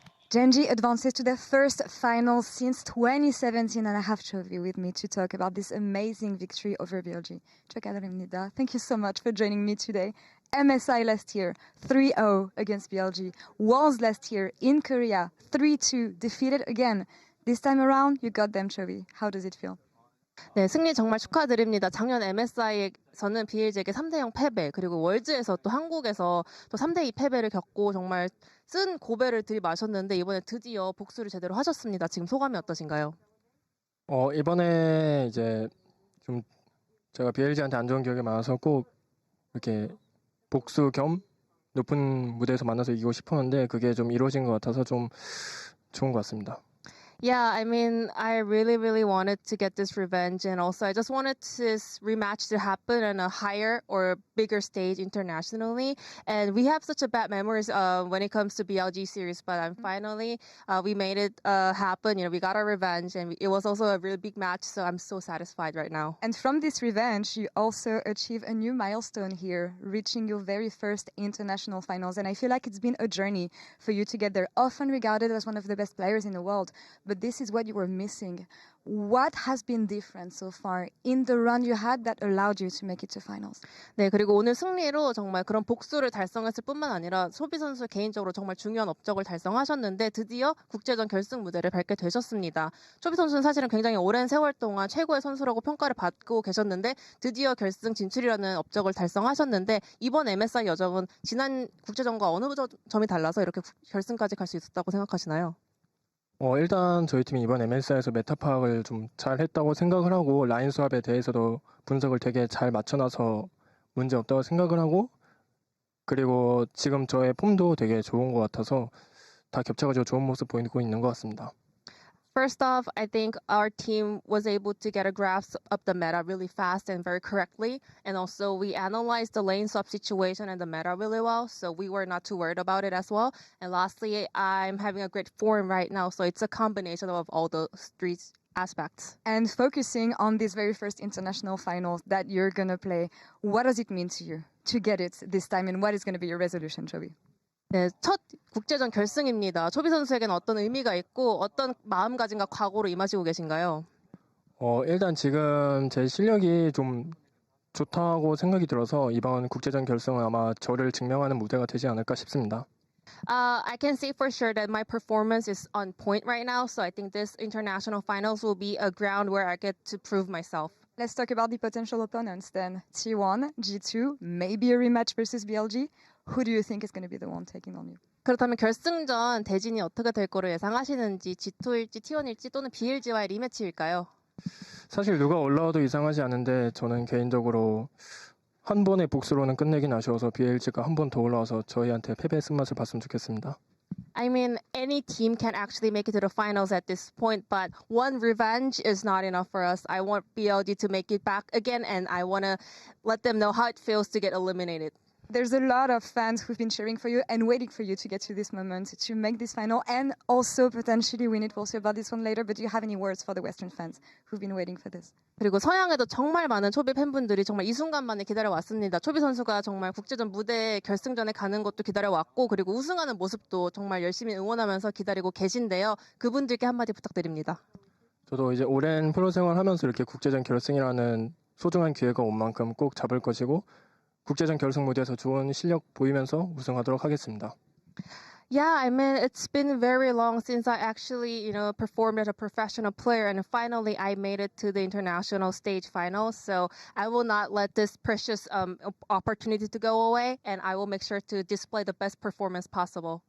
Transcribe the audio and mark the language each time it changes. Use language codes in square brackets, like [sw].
[en] Gen.G advances to their first final since 2017, and I have Chovy with me to talk about this amazing victory over BLG. [ko] 축하드립니다. [en] Thank you so much for joining me today. MSI last year, 3-0 against BLG. Worlds last year in Korea, 3-2, defeated again. This time around, you got them, Chovy. How does it feel? [ko] 네, 승리 정말 축하드립니다. 작년 MSI에서는 BLG에게 3대0 패배, 그리고 월즈에서 또 한국에서 또 3대2 패배를 겪고 정말 쓴 고배를 들이마셨는데 이번에 드디어 복수를 제대로 하셨습니다. 지금 소감이 어떠신가요? 이번에 이제 좀 제가 BLG한테 안 좋은 기억이 많아서 꼭 이렇게 복수 겸 높은 무대에서 만나서 이기고 싶었는데 그게 좀 이루어진 것 같아서 좀 좋은 것 같습니다. [en] Yeah, I mean, I really wanted to get this revenge, and also I just wanted this rematch to happen on a higher or bigger stage internationally. And we have such a bad memories when it comes to BLG series, but finally we made it happen. You know, we got our revenge, and it was also a really big match. So I'm so satisfied right now. And from this revenge, you also achieve a new milestone here, reaching your very first international finals. And I feel like it's been a journey for you to get there, often regarded as one of the best players in the world. But this is what you were missing. What has been different so far in the run you had that allowed you to make it to finals? [ko] 네, 그리고 오늘 승리로 정말 그런 복수를 달성했을 뿐만 아니라 초비 선수 개인적으로 정말 중요한 업적을 달성하셨는데 드디어 국제전 결승 무대를 밟게 되셨습니다. 초비 선수는 사실은 굉장히 오랜 세월 동안 최고의 선수라고 평가를 받고 계셨는데 드디어 결승 진출이라는 업적을 달성하셨는데 이번 MSI 여정은 지난 국제전과 어느 점이 달라서 이렇게 결승까지 갈 수 있었다고 생각하시나요? 일단 저희 팀이 이번 MSI에서 메타 파악을 좀 잘했다고 생각을 하고 라인 수합에 대해서도 분석을 되게 잘 맞춰놔서 문제 없다고 생각을 하고 그리고 지금 저의 폼도 되게 좋은 것 같아서 다 겹쳐가지고 좋은 모습 보이고 있는 것 같습니다. [en] First off, I think our team was able to get a grasp of the meta really fast and very correctly. And also we analyzed the lane swap situation and the meta really well. So we were not too worried about it as well. And lastly, I'm having a great form right now. So it's a combination of all those three aspects. And focusing on these very first international finals that you're going to play, what does it mean to you to get it this time? And what is going to be your resolution, Chovy? [ko] 네, 첫 국제전 결승입니다. 초비 선수에게는 어떤 의미가 있고 어떤 마음가짐과 각오로 임하시고 계신가요? 일단 지금 제 실력이 좀 좋다고 생각이 들어서 이번 국제전 결승은 아마 저를 증명하는 무대가 되지 않을까 싶습니다. [en] I can say for sure that my performance is on point right now. So I think this international finals will be a ground where I get to prove myself. Let's talk about the potential opponents then. T1, G2, maybe a rematch versus BLG. Who do you think is going to be the one taking on you? [ko] 그렇다면 결승전 대진이 어떻게 될 거로 예상하시는지 G2일지 T1일지 또는 BLG와의 리매치일까요? 사실 누가 올라와도 이상하지 않은데 저는 개인적으로 한 번의 복수로는 끝내긴 아쉬워서 BLG가 한 번 더 올라와서 저희한테 패배의 쓴맛을 봤으면 좋겠습니다. [en] I mean, any team can actually make it to the finals at this point, but one revenge is not enough for us. I want BLG to make it back again, and I want to let them know how it feels to get eliminated. There's a lot of fans who've been cheering for you and waiting for you to get to this moment, to make this final, and also potentially win it. We'll see about this one later, but do you have any words for the Western fans who've been waiting for this? [ko] 그리고 서양에도 정말 많은 초비 팬분들이 정말 이 순간만을 기다려왔습니다. 초비 선수가 정말 국제전 무대 결승전에 가는 것도 기다려왔고 그리고 우승하는 모습도 정말 열심히 응원하면서 기다리고 계신데요. 그분들께 한마디 부탁드립니다. 저도 이제 오랜 프로 생활하면서 이렇게 국제전 결승이라는 소중한 기회가 온 만큼 꼭 잡을 것이고 국제전 결승 무대에서 좋은 실력 보이면서 우승하도록 하겠습니다. [en] Yeah, I mean, it's been very long since I actually, performed as a professional player, and finally I made it to the international stage final. So I will not let this precious opportunity to go away, and I will make sure to display the best performance possible.